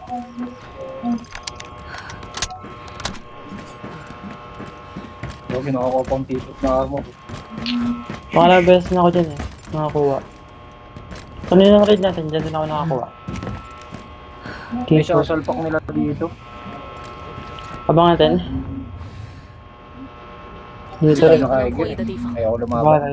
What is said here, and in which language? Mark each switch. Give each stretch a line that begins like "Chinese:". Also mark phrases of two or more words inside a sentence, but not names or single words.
Filipino: So, kinakakuha pang t-shirt na armor. Mga beses na ako dyan eh. Nakakuha. Kanina ng raid natin, dyan din ako nakakuha. May T4. sasalpak nila dito. Abang natin. Dito
Chinese: 这里
Filipino: rin.
Chinese: 有可能破译的地方。
Filipino: Ayaw ko lumaban. Bagay.